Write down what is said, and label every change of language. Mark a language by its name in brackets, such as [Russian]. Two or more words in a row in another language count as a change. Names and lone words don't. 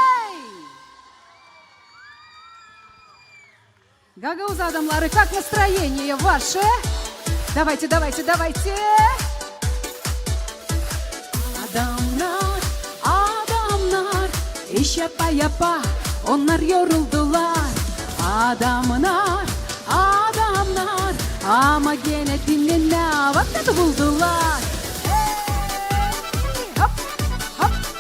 [Gagauz] Gagauz adamları, [Russian] как настроение ваше? Давайте, давайте, давайте. [Gagauz] Адамlar, адамlar, işe-yapa onlar yoruldular. Adamlar, adamlar, ama gene dinle vakit buldular. Hey, hop, hop.